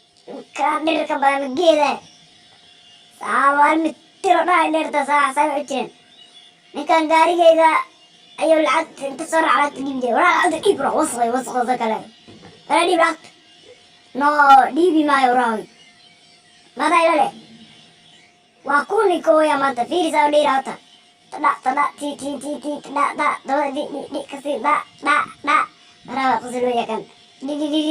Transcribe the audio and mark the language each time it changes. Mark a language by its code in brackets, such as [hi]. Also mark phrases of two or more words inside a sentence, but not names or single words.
[so] Ninkaan dhirka badan geeda. Saa waa mid tiro dhaa dhirta, saa, saa u jireen. Ninkaan gaarigayga ayuu lacag inta soo raac lacagta dhiibi jiray. Waraad, lacagta dhiib, bro. Wasakh, wasakh, wasakh, kale. Waraad, dhiib lacagta. No, dhiibi maayo, waraad. Madaa ila leh. Waa kuwa ninka hooya maanta. Fiiri, saa u dheeraa hata. Tada, tada, ti, ti, ti, ti, tada, da, da, di, di, di, kasi, da, da, da. Waraad, waa qosol weeye kan. Di, di, di, di.